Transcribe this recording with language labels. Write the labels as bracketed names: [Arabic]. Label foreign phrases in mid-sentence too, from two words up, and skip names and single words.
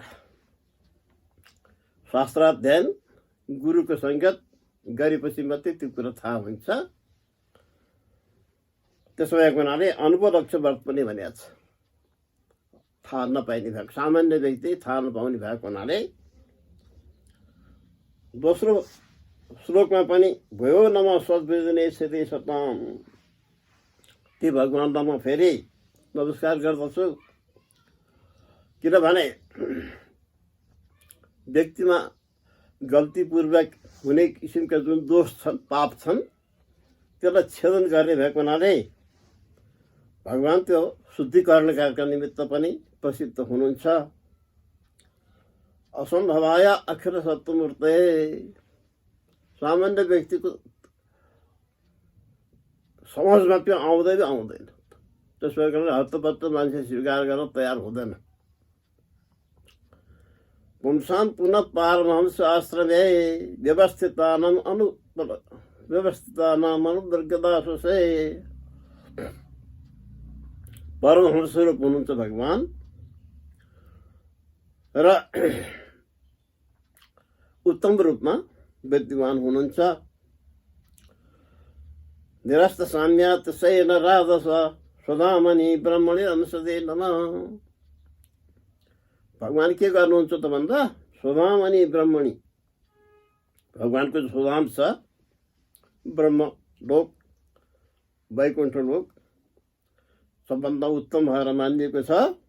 [Nepali] शास्त्राध्ययन, गुरुको सङ्गत गरेपछि मात्रै त्यो कुरा थाहा हुन्छ। त्यसो भएको हुनाले [Sanskrit] अनुपलक्ष्य वर्तमाने [Nepali] भनेको छ, थाहा नपाइने भएको, सामान्य व्यक्ति थाहा नपाउने भएको हुनाले। दोस्रो श्लोकमा पनि [Sanskrit] भयो नमः सद्विजने सिद्धि सताम, [Nepali] ती भगवानलाई म फेरि नमस्कार गर्दछु। किनभने व्यक्तिमा गल्तीपूर्वक हुने किसिमका जुन दोष छन्, पाप छन्, त्यसलाई छेदन गर्ने भएको हुनाले भगवान त्यो शुद्धिकरणका निमित्त पनि प्रसिद्ध हुनुहुन्छ। [Sanskrit] असम्भवाय अखिल सत्यमूर्ते, [Nepali] सामान्य व्यक्तिको समाजमा त्यो आउँदैन। त्यसो कारण हत्तपत्त मान्छे स्वीकार गर्न तयार हुँदैन। [Sanskrit] पुंसां पुनः पारमहंस आश्रमे व्यवस्थितानाम् अनुदर्गदासुषे, [Nepali] परमहंस स्वरूप हुनुहुन्छ भगवान र उत्तम रूपमा विद्यमान हुनुहुन्छ। [Sanskrit] निरस्त साम्यात् सैन राधस सदामणि ब्रह्मणि अंशदे नमः। [Nepali] भगवान के गर्नुहुन्छ त भन्दा [Sanskrit] सदामणि ब्रह्मणि, [Nepali] भगवानको जो सुधाम छ, ब्रह्म लोक, वैकुण्ठ लोक सबभन्दा उत्तम भएर मानिएको छ।